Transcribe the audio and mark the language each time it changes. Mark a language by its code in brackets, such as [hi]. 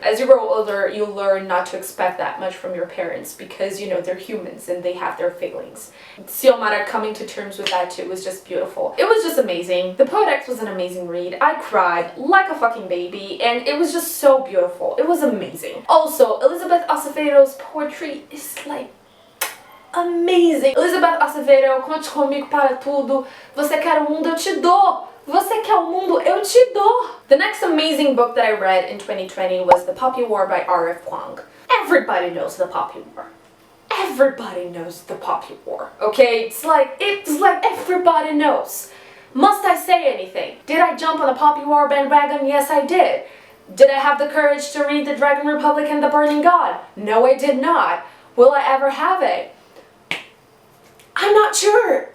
[en] As you grow older, you learn not to expect that much from your parents, because you know they're humans and they have their feelings. Xiomara coming to terms with that too was just beautiful. It was just amazing. The Poet X was an amazing read. I cried like a fucking baby, and it was just so beautiful. It was amazing. Also, Elizabeth Acevedo's poetry is like amazing. [pt] Elizabeth Acevedo, conte comigo para tudo. Você quer o mundo, eu te dou. Você quer o mundo, eu te dou. [en] The next amazing book that I read in 2020 was The Poppy War by R.F. Kuang. Everybody knows the Poppy War. Everybody knows the Poppy War, okay? It's like everybody knows. Must I say anything? Did I jump on the Poppy War bandwagon? Yes, I did. Did I have the courage to read The Dragon Republic and The Burning God? No, I did not. Will I ever have it? I'm not sure.